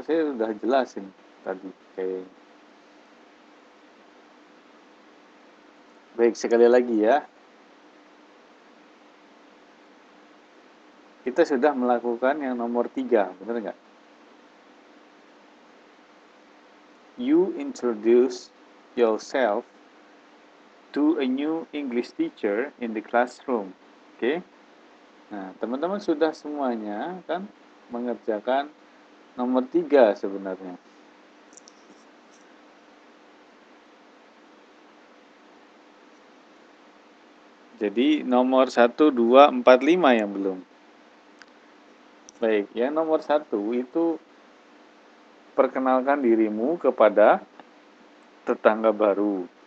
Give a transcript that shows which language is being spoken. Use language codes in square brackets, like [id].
[id] Saya sudah jelasin tadi kayaknya. Baik, sekali lagi ya. Kita sudah melakukan yang nomor 3, benar nggak? [en] You introduce yourself to a new English teacher in the classroom. Oke? Okay? [id] Nah, teman-teman sudah semuanya kan mengerjakan nomor 3 sebenarnya. Jadi nomor 1, 2, 4, 5 yang belum. Baik, yang nomor 1 itu perkenalkan dirimu kepada tetangga baru.